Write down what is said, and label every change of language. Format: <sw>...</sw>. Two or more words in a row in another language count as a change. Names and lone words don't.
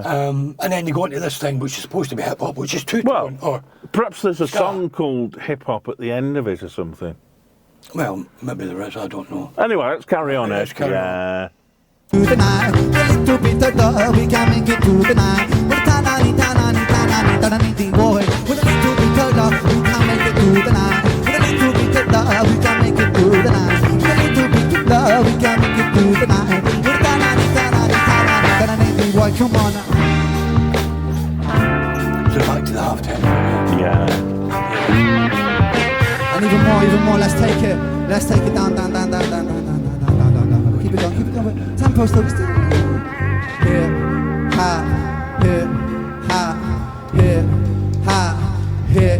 <en>And then you go into this thing, which is supposed to be hip hop, which is Well, two-tone, or perhaps there's a ska. song called Hip Hop at the end of it or something. Well, maybe there is, I don't know. Anyway, let's carry on, Let's Ed. carry on. Yeah. Through the night, with a little bit of love, we can make it through the night. With a ta-na-ni, ta-na-ni, ta-na-ni, ta-na-ni, boy. With a little bit of love, we can make it through the night. With a little bit of love, we can make it through the night. With a little bit of love, we can make it through the night. With a ta-na-ni, ta-na-ni, ta-na-ni, ta-na-ni, boy, come on now. So back to the half tempo. Yeah. And even more, let's take it down, down, down, down, down, down, down, down, down, down. keep it going. Tempo slow, still. Hip hop, hip hop, hip hop, hip.</en>